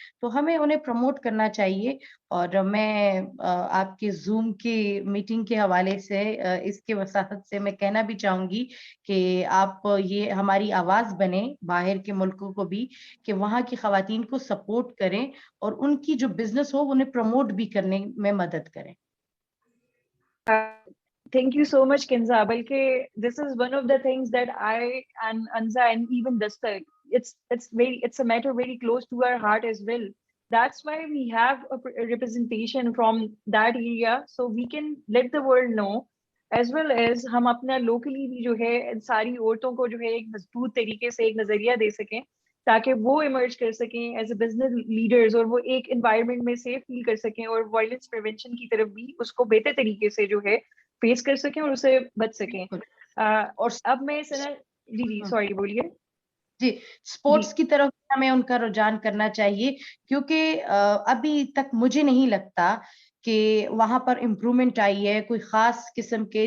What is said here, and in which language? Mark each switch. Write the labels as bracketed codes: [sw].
[ur] تو ہمیں انہیں پروموٹ کرنا چاہیے. اور میں آپ کے زوم کی میٹنگ کے حوالے سے اس کے وساطت سے میں کہنا بھی چاہوں گی کہ آپ یہ ہماری آواز بنے باہر کے ملکوں کو بھی, کہ وہاں کی خواتین کو سپورٹ کریں اور ان کی جو بزنس ہو انہیں پروموٹ بھی کرنے میں مدد کریں. [en] Thank you so much, Kinza. [ur] Balki [en] this is one of the things that I and Anza and even Dastak, it's a matter very close to our heart as well. That's why we have a representation from that area, so we can let the world know, as well as [ur] ہم اپنا locally بھی جو ہے ساری عورتوں کو جو ہے ایک مضبوط طریقے سے ایک نظریہ دے سکیں, تاکہ وہ ایمرج کر سکیں [en] as a business leaders [ur] اور وہ ایک انوائرمنٹ میں سیف فیل کر سکیں اور وائلنس پریونشن کی طرف بھی اس کو بہتر طریقے سے جو ہے فیس کر سکیں اور اسے بچ سکیں. اور اب میں ثنا جی سوری بولیے. جی اسپورٹس کی طرف ہمیں ان کا رجحان کرنا چاہیے کیونکہ ابھی تک مجھے نہیں لگتا کہ وہاں پر امپرومنٹ آئی ہے کوئی خاص قسم کے.